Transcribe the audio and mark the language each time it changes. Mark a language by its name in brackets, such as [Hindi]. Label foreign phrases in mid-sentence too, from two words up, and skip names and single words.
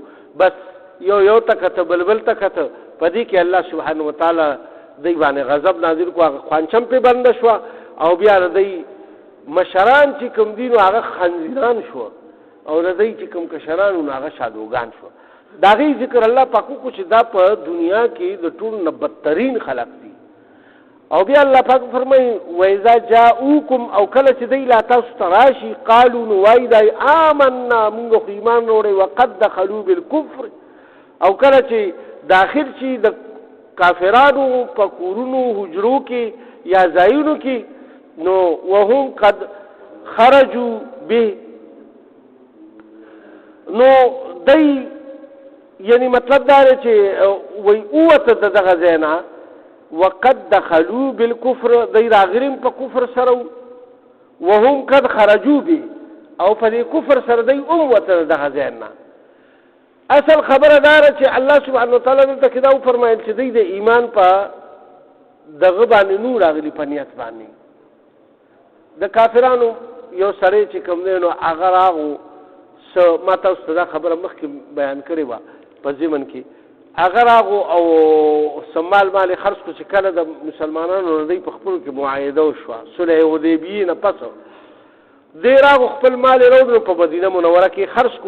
[Pashto] بس یو ته کته بل ته کته، په دې کې الله [Arabic] سبحانه وتعالی [Pashto] دوی باندې غضب نازل کړو، هغه خوانچم پې بنده شوه او بیا د دوی مشران چې کوم دي نو هغه خنزیران شو او د دوی چې کوم کشران نو هغه شادوګان شو. د هغې ذکر الله پاک وکړو چې دا په دنیا کې د ټولو نه بدترین خلق دي. او بیا الله پاک فرمایي [Arabic] وإذا جاءوکم، [Pashto] او کله چې دوی لا تاسو ته راشي قالو نو وایي دی آمنا مونږ خو ایمان راوړی [Arabic] وقد دخلوا بالکفر، [Pashto] او کله چې داخل شي د کافرانو په کورونو حجرو کې یا ځایونو کې نو [Arabic] وهم قد خرجوا به، [Pashto] نو دی یعنی مطلب دا دی چې وایي اوته د دغه ځای نه [Arabic] وقد دخلوا بالکفر، [Pashto] دی راغلي په کفر سره [Arabic] وهم قد خرجوا به، [Pashto] او په دې کفر سره دی وته د دغه ځای نه. اصل خبره دا ده چې الله [Arabic] سبحانه وتعالی [Pashto] دلته کې دا وفرمایل چې دوی د ایمان په دغه باندې نو راغلي په نیت باندې. د کافرانو یو سړی چې کوم دی نو هغه راغو، ما تاسو ته دا خبره مخکې بیان کړې وه په ضمن کې، هغه راغو او سمال مال خرڅ کړو چې کله د مسلمانانو دوی په خپلو کې معاهده وشوه صلح حدیبیې نه پس دی راغو خپل مال یې راوړو په مدینه منوره کې خرڅ کړو.